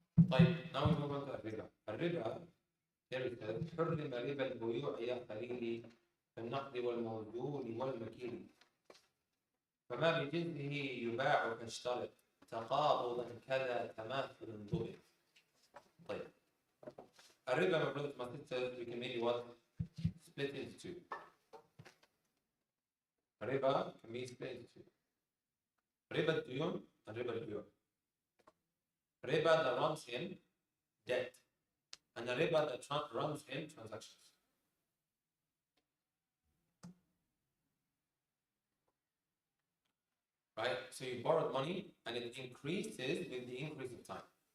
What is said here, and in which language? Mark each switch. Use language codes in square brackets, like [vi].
[en] طيب now we move on to الربا. [ar] الربا يرث حرم ربا البيوع يا خليلي في النقد والموزون والمكيل فما بجنسه يباع فاشترط تقابضا كذا تماثل ضبط. [en] طيب الربا my brothers my sisters we can maybe what split into two. الربا can be split into two. [ar] ربا الديون and ربا البيوع. [en] Riba that runs in debt and the riba that runs in transactions. Right? So you borrowed money and it increases with the increase of time.